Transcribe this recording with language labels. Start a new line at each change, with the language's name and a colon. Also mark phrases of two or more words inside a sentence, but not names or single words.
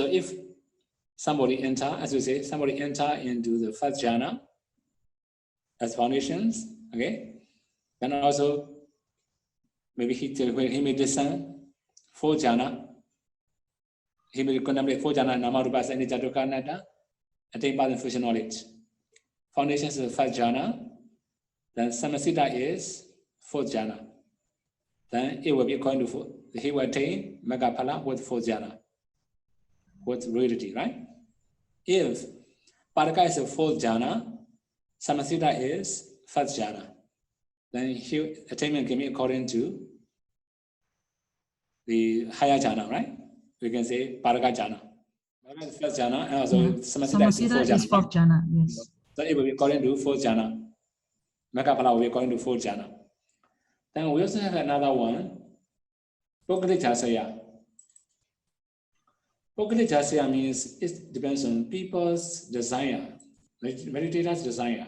English: So if somebody enter, as we say, somebody enter into the first jhana as foundations, okay? Then also, maybe he may discern 4 jhana. He may contemplate 4 jhana,
Pali: nama, rupa, anicca, dukkha, anatta,
English: attain path and fruition knowledge. Foundations is the first jhana. Then samasita is 4th jhana. Then it will be according to he will attain Magaphala with 4th jhana, with reality, right? If Paraka is a 4th jhana, samasita is 1st jhana, then attainment can be according to the higher jhana, right? We can say
Pali: Paraka jhana.
English: Paraka is 1st jhana, and also samasita is 4th jhana. Yes. So it will be according to 4th jhana. Magaphala will be according to 4th jhana. Then we also have another one,
Pali: Pokali Jasaya. Pokali Jasaya
English: means it depends on people's desire, meditators' desire.